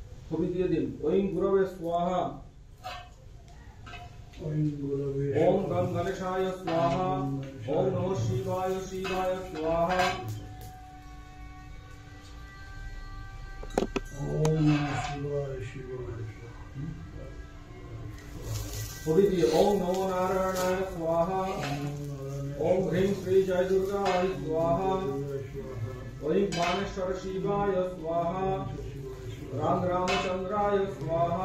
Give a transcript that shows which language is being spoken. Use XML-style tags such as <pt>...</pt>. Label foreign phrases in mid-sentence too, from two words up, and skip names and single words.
<bn>ছবি দিয়ে দিন।</bn> <sa>ওম গুরবে স্বাহা। ওম গং গণেশায় স্বাহা। ওম নমঃ শিবায় শিবায় স্বাহা। ওম নমঃ শিবায় শিবায়</sa> <bn>ছবি দিয়ে</bn> <sa>ওম নমো নারায়ণায় স্বাহা। ওম হ্রিং শ্রী জয় দুর্গায় স্বাহা। ওম বানেশ্বর শিবায় স্বাহা। राम रामचंद्राय स्वाहा।</sa>